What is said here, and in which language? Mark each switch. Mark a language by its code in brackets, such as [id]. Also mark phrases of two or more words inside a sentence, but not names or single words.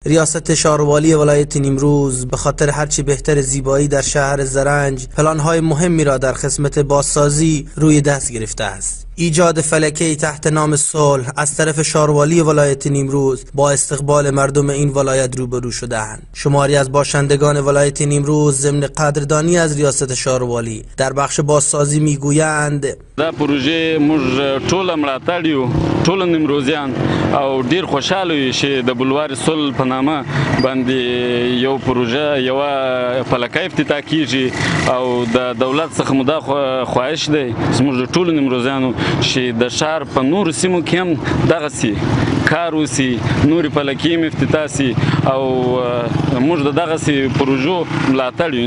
[fa] ریاست شهروالی ولایت نیمروز به خاطر هرچی بهتر زیبایی در شهر زرنج پلان‌های مهمی را در قسمت بازسازی روی دست گرفته است. ایجاد فلکه‌ای تحت نام صلح از طرف شهروالی ولایت نیمروز با استقبال مردم این ولایت روبرو شده‌اند. شماری از باشندگان ولایت نیمروز ضمن قدردانی از ریاست شهروالی در بخش بازسازی میگویند: [ps] دا پروژه موږ ټول ملاتړ یو، ټول نیمروزیان او ډیر خوشاله یو چې د بلوار صلح په نامه باندې یو پروژه یو فلکه افتتاح کیږي او د دولت څخه مدا خواهش دی زموږ ټول نیمروزیانو چې د شهر په نورو سیمو کې هم دغسې کار وسي، نورې فلکې هم افتتاح سي او موږ د دغسې پروژو ملاتړ یو.